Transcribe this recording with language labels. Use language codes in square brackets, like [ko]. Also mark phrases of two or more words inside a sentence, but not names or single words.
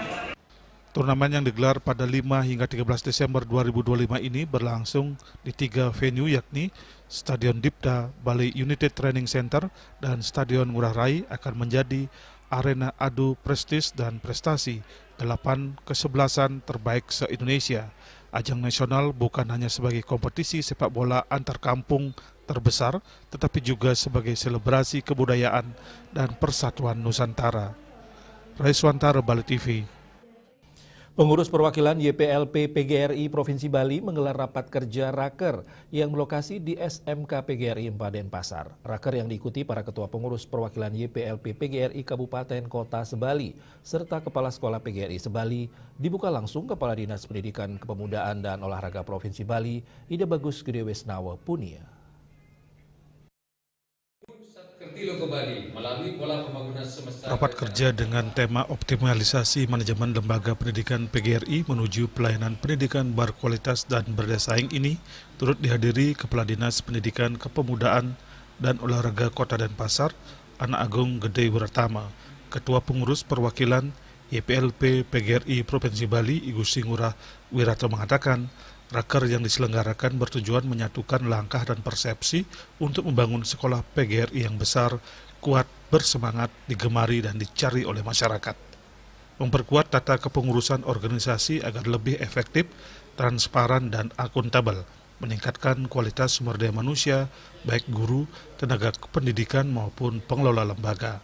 [id] Turnamen yang digelar pada 5 hingga 13 Desember 2025 ini berlangsung di 3 venue, yakni Stadion Dipta, Bali United Training Center, dan Stadion Ngurah Rai akan menjadi arena adu prestis dan prestasi 8 kesebelasan terbaik se-Indonesia. Ajang nasional bukan hanya sebagai kompetisi sepak bola antar kampung terbesar, tetapi juga sebagai selebrasi kebudayaan dan persatuan Nusantara. Raiswantara, Bali TV. Pengurus perwakilan YPLP PGRI Provinsi Bali menggelar rapat kerja Raker yang berlokasi di SMK PGRI 4 Denpasar. Raker yang diikuti para ketua pengurus perwakilan YPLP PGRI Kabupaten Kota Sebali serta Kepala Sekolah PGRI Sebali dibuka langsung Kepala Dinas Pendidikan Kepemudaan dan Olahraga Provinsi Bali, Ida Bagus Gede Wesnawa Punia. Rapat kerja dengan tema optimalisasi manajemen lembaga pendidikan PGRI menuju pelayanan pendidikan berkualitas dan bersaing ini turut dihadiri Kepala Dinas Pendidikan Kepemudaan dan Olahraga Kota Denpasar, Ana Agung Gede Wiratama, Ketua Pengurus Perwakilan YPLP PGRI Provinsi Bali, Igu Singurah Wirata mengatakan, Raker yang diselenggarakan bertujuan menyatukan langkah dan persepsi untuk membangun sekolah PGRI yang besar, kuat, bersemangat, digemari dan dicari oleh masyarakat. Memperkuat tata kepengurusan organisasi agar lebih efektif, transparan dan akuntabel, meningkatkan kualitas sumber daya manusia, baik guru, tenaga pendidikan maupun pengelola lembaga.